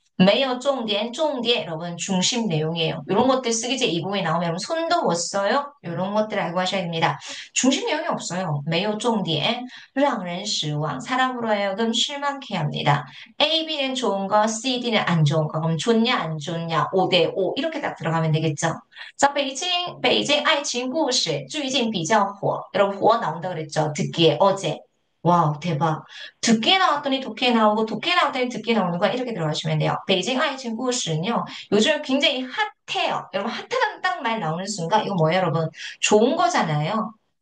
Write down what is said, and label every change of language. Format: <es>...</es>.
<zh>没有重点</zh> <ko>여러분 중심 내용이에요. 이런 것들 쓰기 제2부에 나오면 여러분 손도 못 써요. 이런 것들 알고 하셔야 됩니다. 중심 내용이 없어요.</ko> <zh>没有重点 让人失望</zh> <ko>사람으로 하여금 실망케 합니다. A, B는 좋은 거, C, D는 안 좋은 거. 그럼 좋냐 안 좋냐 5대5 이렇게 딱 들어가면 되겠죠. 자,</ko> <zh>베이징爱情 故事 最近比较火.</zh> <ko>여러분 火 나온다 그랬죠. 듣기에 어제. 와우, 대박. 듣기에 나왔더니 독해에 나오고, 독해에 나왔더니 듣기에 나오는 거야. 이렇게 들어가시면 돼요. 베이징 아이칭故事는요, 요즘 굉장히 핫해요. 여러분, 핫하다는 딱 말 나오는 순간, 이거 뭐예요, 여러분? 좋은 거잖아요.</ko>